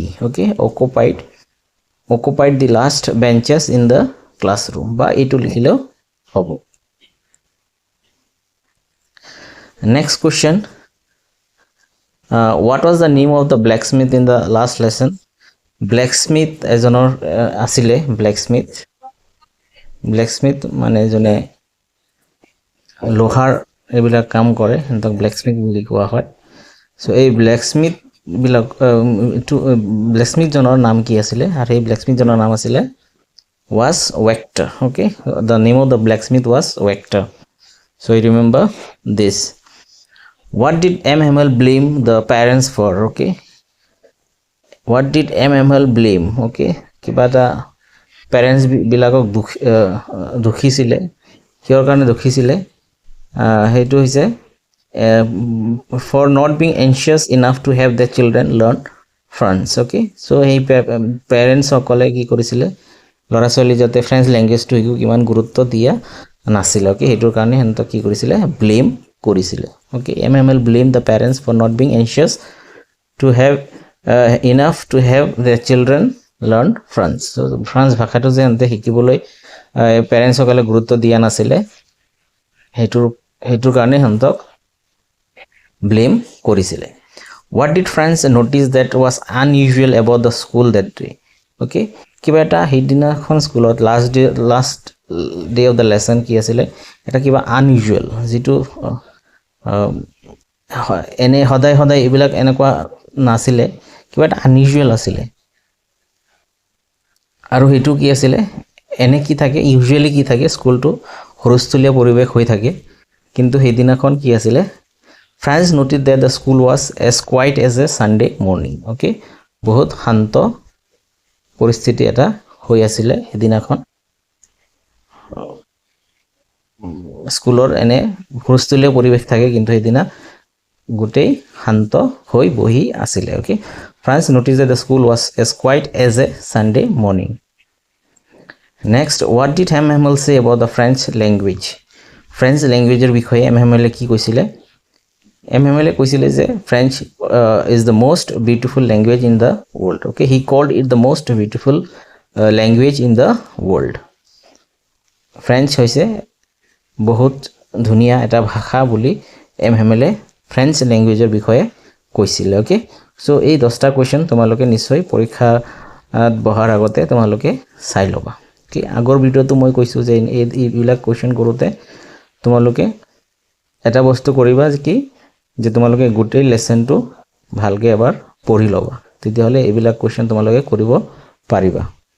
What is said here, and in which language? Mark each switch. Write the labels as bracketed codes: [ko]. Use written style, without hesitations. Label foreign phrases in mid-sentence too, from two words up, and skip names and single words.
[en] Okay, occupied the last benches in the classroom [as] বা এটো লিখিলেও হ'ব। [en] Next question, what was the name of the blacksmith in the last lesson? [as] Blacksmith এজনৰ আছিলে blacksmith মানে জনে লোহাৰ এবিলাক কাম কৰে হেনতক blacksmith বুলি কোৱা হয়। সো এই blacksmith জনৰ নাম কি আছিলে? আৰু এই blacksmith জনৰ নাম আছিলে was Vector. [en] Okay, the name of the blacksmith was Vector. So you remember this. What did M Hamel blame the parents for? Okay, what did M Hamel blame? [as] Okay, কিবা এটা parents বিলাকক দুখিছিলে, কিহৰ কাৰণে দুখিছিলে? হেতু হৈছে [en] for not being anxious enough to have their children learn French. Okay, so [as] এই parents সকলে কি কৰিছিলে লৰা ছোৱালী যাতে [en] French languageটো [as] শিকু কিমান গুৰুত্ব দিয়া নাছিল। Okay, হেতুৰ কাৰণে হেনতে কি কৰিছিলে ব্লেম কৰিছিলে। [en] Okay, M Hamel blamed the parents for not being anxious to have enough to have their children learn French. So French [as] ভাষাটো যে হেনতে শিকিবলৈ parents সকলে গুৰুত্ব দিয়া নাছিলে হেতুৰ কাৰণে হেনতক ব্লেম কৰিছিলে। [en] What did France notice that was unusual about the school that day? [as] Okay, কিবা এটা হেদিনাখন স্কুলত [en] last day of the lesson [as] কি আছিলে এটা কিবা আনইউজুৱেল যেটো এনে সদায় সদায় এইবিলাক এনেকুৱা নাছিলে কিবা এটা আনইউজুৱেল আছিলে আৰু হেতু কি আছিলে এনে কি থাকে ইউজুৱেলি কি থাকে স্কুলটো হৰস্থলীয় পৰিবেশ হৈ থাকে কিন্তু হেদিনাখন কি আছিলে [en] France noted that the school was as quiet as a Sunday morning [as] okay বহুত শান্ত পৰিস্থিতি এটা হৈ আছিল হেদিনাখন স্কুলৰ এনে হৰস্থলীয় পৰিবেশ থাকে কিন্তু হেদিনা গুটেই শান্ত হৈ বহি আছিল okay [en] France noticed that the school was as quiet as a Sunday morning next what did MML say about the French language French language [as] er বিষয়ে MML কি কৈছিলে MML কৈছিলে যে [en] French is the most beautiful language in the world okay he called it the most beautiful language in the world French [as] হৈছে বহুত ধুনিয়া এটা ভাষা বুলি MML [en] French language [as] er বিষয়ে কৈছিলে [en] okay so [as] এই 10টা কোৱেশ্চন তোমালোকে নিশ্চয় পৰীক্ষা বহাৰ আগতে তোমালোকে চাই লবা কি আগৰ ভিডিওটো মই কৈছো যে এইবিলাক কোৱেশ্চন কৰোতে তোমালোকে এটা বস্তু কৰিবা কি যে তোমালোকে গোটেই লেসনটো ভালকে এবাৰ পঢ়ি লবা তেতিয়া হলে এইবিলাক কোৱেশ্চন তোমালোকে কৰিব পাৰিবা